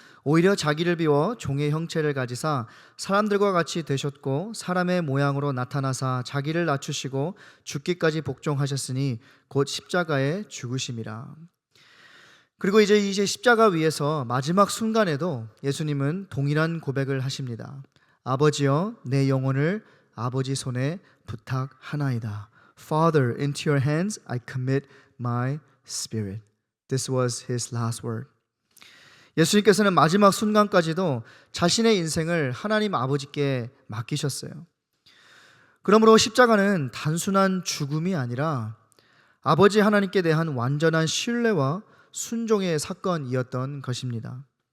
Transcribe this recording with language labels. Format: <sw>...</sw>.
<ko>오히려 자기를 비워 종의 형체를 가지사 사람들과 같이 되셨고 사람의 모양으로 나타나사 자기를 낮추시고 죽기까지 복종하셨으니 곧 십자가에 죽으심이라. 그리고 이제 십자가 위에서 마지막 순간에도 예수님은 동일한 고백을 하십니다. 아버지여, 내 영혼을 아버지 손에 부탁하나이다.</ko> <en>Father, into your hands I commit my spirit. This was his last word.</en> <ko>예수님께서는 마지막 순간까지도 자신의 인생을 하나님 아버지께 맡기셨어요. 그러므로 십자가는 단순한 죽음이 아니라 아버지 하나님께 대한 완전한 신뢰와 순종의 사건이었던 것입니다.</ko>